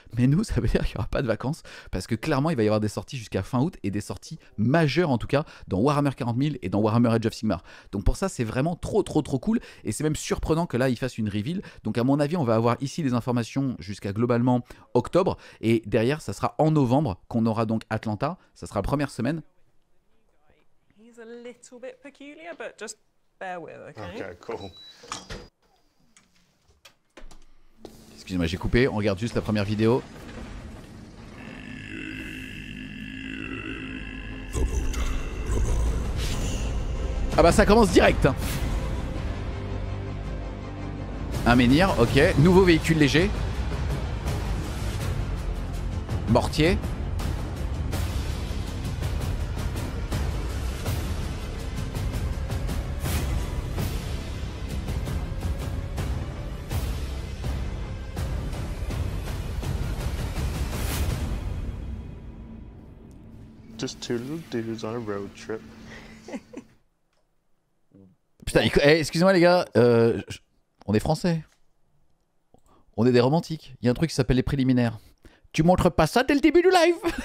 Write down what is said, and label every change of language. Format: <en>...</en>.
<fr>Mais nous, ça veut dire qu'il n'y aura pas de vacances, parce que clairement, il va y avoir des sorties jusqu'à fin août, et des sorties majeures en tout cas, dans Warhammer 40 000 et dans Warhammer Age of Sigmar. Donc pour ça, c'est vraiment trop cool. Et c'est même surprenant que là, ils fassent une reveal. Donc à mon avis, on va avoir ici les informations jusqu'à globalement octobre. Et derrière, ça sera en novembre qu'on aura donc Atlanta. Ça sera la première semaine.</fr> <en>He's a little bit peculiar, but just bear with, okay? Okay, cool.</en> <fr>Excusez-moi, j'ai coupé. On regarde juste la première vidéo. Ah bah ça commence direct. Un menhir, ok. Nouveau véhicule léger. Mortier.</fr> <en>Just two little dudes on a road trip.</en> <fr>Putain, excusez-moi les gars, on est français. On est des romantiques. Il y a un truc qui s'appelle les préliminaires. Tu montres pas ça dès le début du live.</fr>